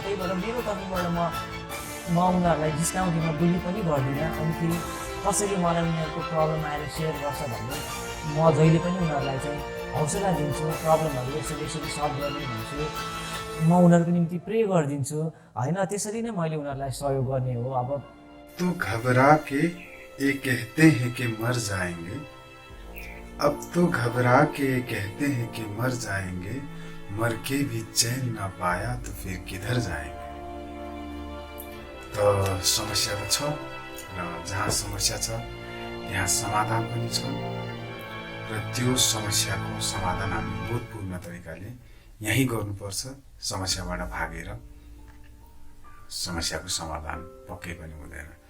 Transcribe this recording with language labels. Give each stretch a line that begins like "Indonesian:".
Nepali: त्यही भएर मेरो तर्फबाट म उनीहरूलाई जिस्काउँदिनँ बुली पनि गर्दिनँ। अनि फेरि कसरी मलाई उनीहरूको प्रब्लम आएर सेयर गर्छ भने म जहिले पनि उनीहरूलाई चाहिँ हौसला दिन्छु प्रब्लमहरू यसरी सल्भ गर्ने भन्छु म उनीहरूको निम्ति प्रे गरिदिन्छु होइन। त्यसरी नै मैले उनीहरूलाई सहयोग गर्ने हो। अब
Hindi: तो घबरा के ये कहते हैं कि मर जाएंगे, अब तो घबरा के ये कहते हैं कि मर जाएंगे, मर के भी चैन ना पाया तो फिर किधर जाएंगे।
Nepali: तो समस्या तो छ र जहाँ समस्या छ त्यहाँ समाधान पनि छ र त्यो समस्याको समाधान हामी बोधपूर्ण तरिकाले यहीँ गर्नुपर्छ। समस्याबाट भागेर समस्याको समाधान पक्कै पनि हुँदैन।